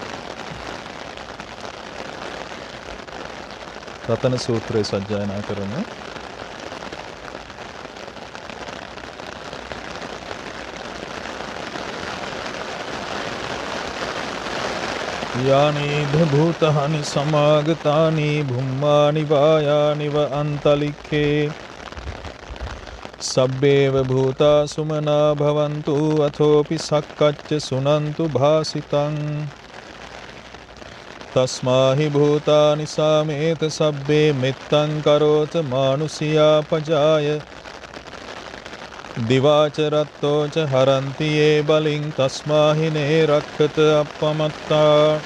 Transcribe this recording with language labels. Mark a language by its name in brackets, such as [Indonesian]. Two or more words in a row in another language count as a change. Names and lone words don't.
[Sinhala] රතන සූත්‍රය සජ්ජායනා කරන [Pali] යානීධ භූතානි සමාගතානි භුම්මානි වායානිව අන්තලික්ඛේ සබ්බේව භූතා සුමනා භවන්තු අතෝපි සක්කච්ච සුනන්තු භාසිතං තස්මාහි භූතානි සාමේත සබ්බේ මෙත්තං කරෝත මානුසියා පජාය දිවාචරත්තෝච හරන්ති ඒ බලින් තස්මාහිනේ රක්කත අපමත්තා